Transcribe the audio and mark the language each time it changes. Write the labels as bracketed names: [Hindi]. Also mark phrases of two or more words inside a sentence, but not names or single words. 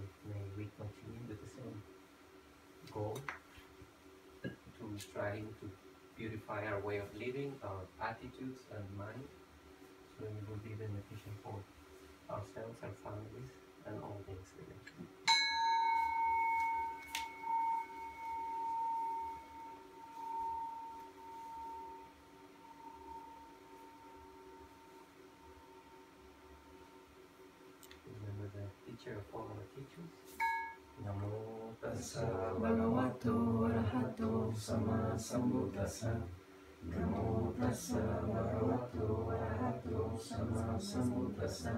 [English] May we continue with the same goal to striving to beautify our way of living, our attitudes and mind, so it will be beneficial for ourselves, our families, and all things eventually. Remember the teacher of all our teachers. [Pali] Namo tassa bhagavato arahato sama sambuddhassa. Namo tassa bhagavato arahato sama sambuddhassa.